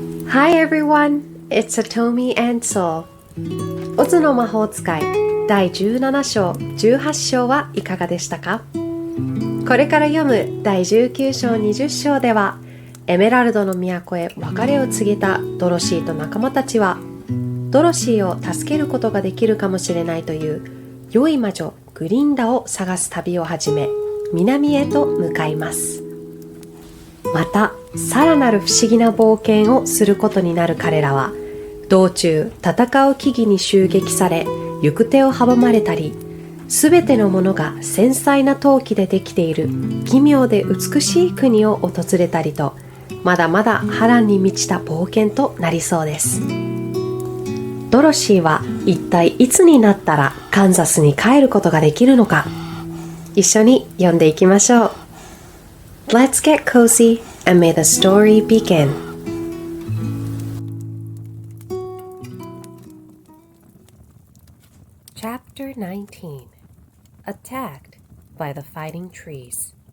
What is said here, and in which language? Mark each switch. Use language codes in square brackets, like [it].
[en] Hi everyone, it's Satomi and Soul. [ja] オズの魔法使い第17章、18章はいかがでしたか？これから読む第19章、20章では、エメラルドの都へ別れを告げたドロシーと仲間たちは、ドロシーを助けることができるかもしれないという良い魔女グリンダを探す旅を始め、南へと向かいます。またさらなる不思議な冒険をすることになる彼らは、道中戦う木々に襲撃され行く手を阻まれたり、すべてのものが繊細な陶器でできている奇妙で美しい国を訪れたりと、まだまだ波乱に満ちた冒険となりそうです。ドロシーは一体いつになったらカンザスに帰ることができるのか、一緒に読んでいきましょう。 [en] Let's get cozy and may the story begin. Chapter 19. Attacked by the Fighting Trees.